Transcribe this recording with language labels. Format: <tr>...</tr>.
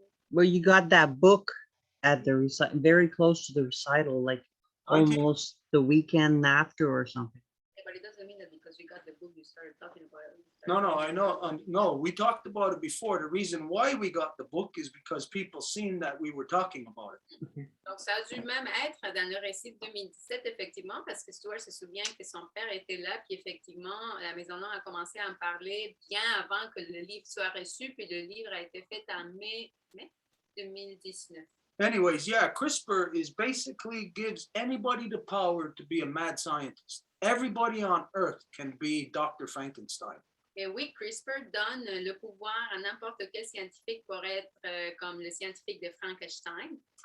<en>Well, you got that book at the recital, very close to the recital, like I think- almost the weekend after or something. But it doesn't mean that because you got the book, you started talking about it. No, I know. No, we talked about it before. The reason why we got the book is because people seen that we were talking about it.</en> <fr>Donc, ça a dû même être dans le récit de 2017, effectivement, parce que Stuart se souvient que son père était là, puis effectivement, la Maison Noire a commencé à en parler bien avant que le livre soit reçu, puis le livre a été fait en mai 2019.</fr> <en>Anyways, yeah, CRISPR is basically gives anybody the power to be a mad scientist. Everybody on Earth can be Dr. Frankenstein.</en> <fr>Et oui, CRISPR donne le pouvoir à n'importe quel scientifique pour être comme le scientifique de Frankenstein.</fr>